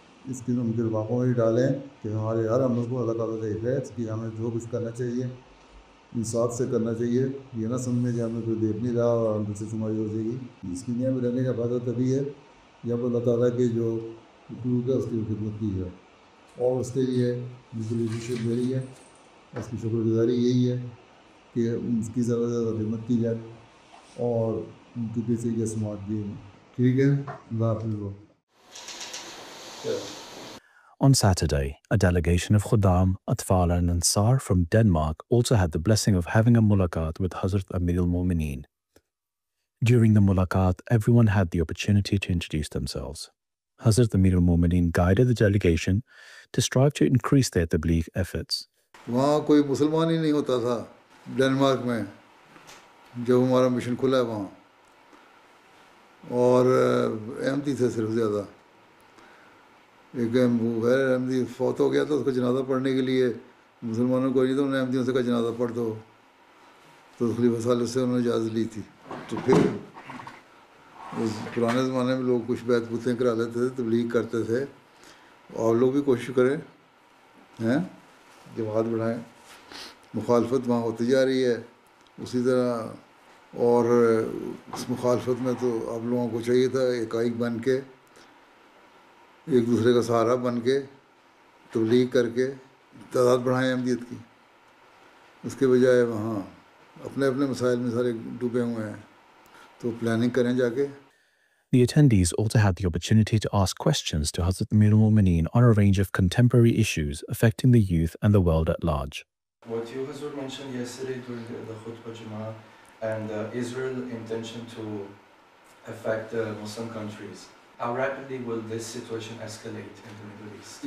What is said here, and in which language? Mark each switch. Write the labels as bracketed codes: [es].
[ur] اس کی ان کے دماغوں میں ڈالیں کہ ہمارے ہر عمل کو اللہ تعالیٰ دیکھ رہا ہے، اس کی ہمیں جو کچھ کرنا چاہیے انصاف سے کرنا چاہیے، یہ نہ سمجھیں کہ ہمیں کوئی دیکھ نہیں رہا اور ہم سے سمائی ہو جائے گی۔ اس دنیا میں رہنے کا فائدہ تبھی ہے جب اللہ تعالیٰ کے جو حقوق ہے اس کی خدمت کی جائے، اور اس کے لیے لیڈرشپ میری ہے، اس کی شکر گزاری یہی ہے کہ اس کی زیادہ سے زیادہ خدمت کی جائے اور ان کی پیسے کی سماعت دی جائے۔ ٹھیک ہے، اللہ حافظ۔ [en] On Saturday, a delegation of Khuddam, Atfal and Ansar from Denmark also had the blessing of having a mulaqat with Hazrat Amir al-Mu'mineen. During the mulaqat, everyone had the opportunity to introduce themselves. Hazrat Amir al-Mu'mineen guided the delegation to strive to increase their tabligh efforts. [ur] وہاں کوئی مسلمان ہی نہیں ہوتا تھا Denmark میں جب ہمارا mission کھلا ہے وہاں، اور احمدی تھے صرف زیادہ. ایک غیر احمدی فوت ہو گیا تھا, اس کو جنازہ پڑھنے کے لیے مسلمانوں کو نہیں تو انہوں نے احمدیوں سے کہا جنازہ پڑھ دو, تو خلیفہ ثالث سے انہوں نے اجازت لی تھی. تو پھر اس پرانے زمانے میں لوگ کچھ بیعت بتیں کرا لیتے تھے, تبلیغ کرتے تھے. اور لوگ بھی کوشش کریں ہیں جماعت بڑھائیں. مخالفت وہاں ہوتی جا رہی ہے اسی طرح, اور اس مخالفت میں تو آپ لوگوں کو چاہیے تھا ایک بن کے, ایک دوسرے کا سہارا بن کے, تبلیغ کر کے تعداد بڑھائیں احمدیت کی. اس کے بجائے وہاں اپنے اپنے مسائل میں سارے ڈوبے ہوئے ہیں, تو پلاننگ کریں جا کے. [en] The attendees also had the opportunity to ask questions to Hazrat Amir al-Mu'mineen on a range of contemporary issues affecting the youth and the world at large. What you Hazrat mentioned yesterday during the Khutbah Jummah and Israel's intention to affect Muslim countries, how rapidly will this situation escalate in the Middle East?